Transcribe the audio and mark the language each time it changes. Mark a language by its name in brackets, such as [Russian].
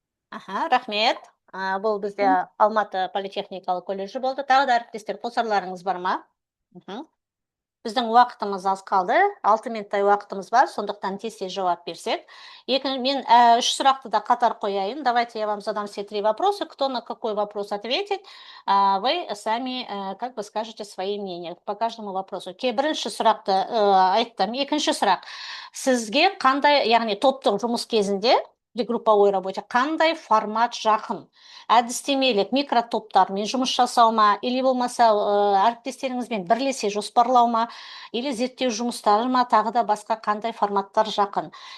[Kazakh] Рахмет. Бұл бізде Алматы политехникалық колледжі болды. Тағы да әріптестер қосарларыңыз бар ма? Біздің уақытымыз аз қалды, 6 минуттай уақытымыз бар, сондықтан тез жауап берсек. Мен 3 сұрақты да қатар қояйын. [Russian] Давайте я вам задам все 3 вопроса. Кто на какой вопрос ответит, вы сами как бы скажете свои мнения по каждому вопросу. [Kazakh] Бірінші сұрақты айттым. Екінші сұрақ. Сізге қандай, яғни топтық жұмыс кезінде [Russian] при групповой работе [Kazakh] қандай формат жақын? Әдістемелік микротоптармен жұмыс жасау ма, или болмаса әріптестеріңізбен бірлесе жоспарлау ма, или зерттеу жұмыстары ма, тағы да басқа қандай форматтар жақын?